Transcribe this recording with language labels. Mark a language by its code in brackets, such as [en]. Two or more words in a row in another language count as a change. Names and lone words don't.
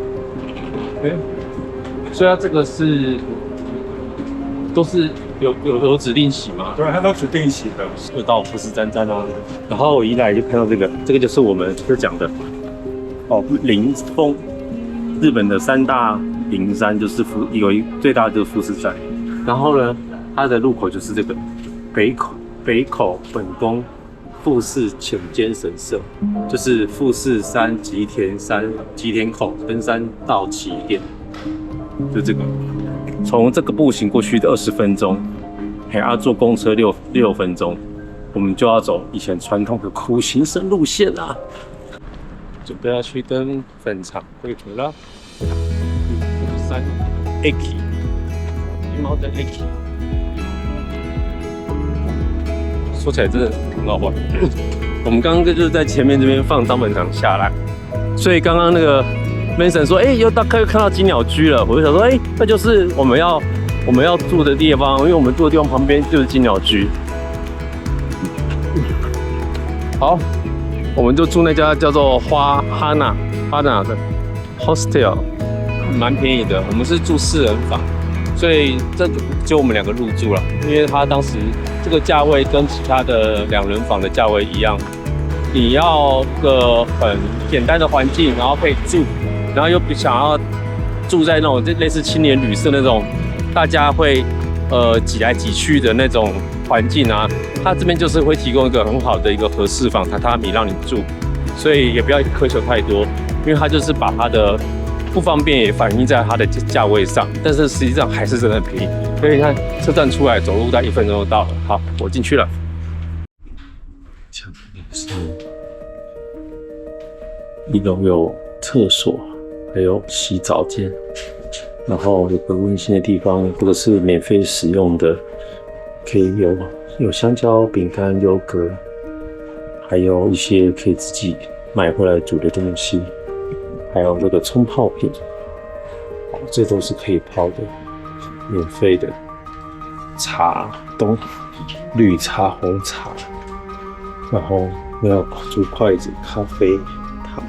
[zh] 所以它這個是都是有指定席嗎？对，它都指定席的。又到富士山站啦，然後我一來就看到这個就是我們就講的靈峰，日本的3大靈山就是最大的就是富士山，然後呢，它的入口就是這個北口本宮富士淺間神社，就是富士山吉田口登山道起點。就這個，從這個步行過去的20分鐘，坐公車6分鐘，我們就要走以前傳統的苦行僧路線啦。準備要去登本常會合了。富士山 Aki， 貓的 Aki， 說起來真的很好玩。我們剛剛就是在前面這邊放張本常下來，所以剛剛那個。Mason 說：“又看到金鳥居了。” 我就想說：“那就是我們要住的地方，因為我們住的地方旁邊就是金鳥居。” 好，我們就住那家叫做哈娜的 hostel， 蠻便宜的。我們是住4人房，所以這就我們2個入住了。因為他當時這個價位跟其他的2人房的價位一樣，你要個很簡單的環境，然後可以住。然後又不想要住在那種類似青年旅社那種大家會擠來擠去的那種環境啊，它這邊就是會提供一個很好的一個和室房榻榻米讓你住，所以也不要苛求太多，因為它就是把它的不方便也反映在它的價位上，但是實際上還是真的很便宜。所以你看車站出來走路大概1分鐘就到了。好，我進去了。1樓有廁所。還有洗澡間，然後有個溫馨的地方，這個是免費使用的，可以有香蕉、餅乾、優格，還有一些可以自己買回來煮的東西，還有這個沖泡瓶，這都是可以泡的，免費的茶，綠茶、紅茶，然後要煮筷子、咖啡、糖。